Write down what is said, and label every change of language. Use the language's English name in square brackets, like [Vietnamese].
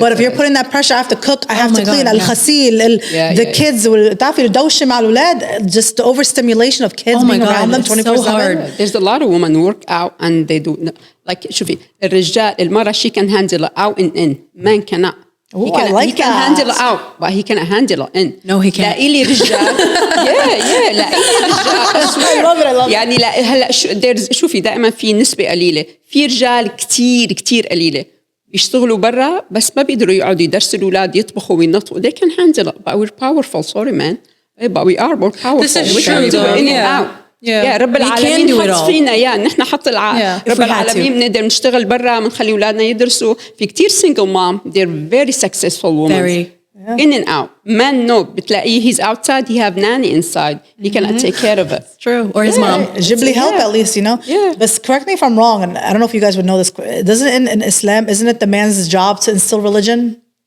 [English] But if you're putting that pressure, I have to cook, I have to clean, [Arabic] الغسيل, [English] the kids, [Arabic] تعرفي الدوشة مع الأولاد, [English] just the overstimulation of kids being around them 24/7. There's a lot of women who work out and they do, like [Arabic] شوفي الرجال المرأة [English] she can handle it out and in, man cannot. He can handle it out, but he cannot handle it in. No, he can't. [Arabic] لا إلي رجال. لا إلي رجال. [English] I love it. [Arabic] يعني لا هلا شوفي دائما في نسبة قليلة، في رجال كتير قليلة يشتغلوا برا بس ما بيقدروا يقعدوا يدرسوا الأولاد يطبخوا وينطوا. [English] They can handle it, but we're powerful. Sorry, man, but we are more powerful. This is we true, can do it in and out. [Arabic] رب العالمين حط فينا نحن حط رب العالمين بنقدر نشتغل برا بنخلي أولادنا يدرسوا. في كتير [English] single mom, they're very successful women. In and out. Man, no, [Arabic] بتلاقيه [English] he's outside, he have nanny inside. He cannot take care of it. True. Or his mom. Ghibli help at least, you know? But correct me if I'm wrong, and I don't know if you guys would know this. Doesn't in Islam, isn't it the man's job to instill religion?